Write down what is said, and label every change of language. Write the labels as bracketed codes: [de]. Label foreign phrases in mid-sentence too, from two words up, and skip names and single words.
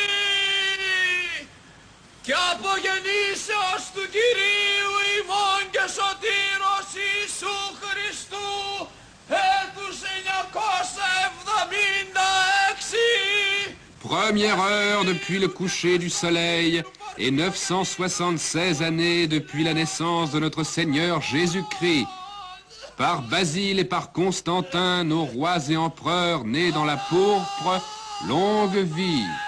[el] και απογεννήσεως του Κυρίου ημών και σωτήρος Ιησού Χριστού έτους 976. [fr] Première heure depuis le coucher du soleil et 976 années depuis la naissance de notre Seigneur Jésus-Christ. Par Basile et par Constantin, nos rois et empereurs nés dans la pourpre, longue vie.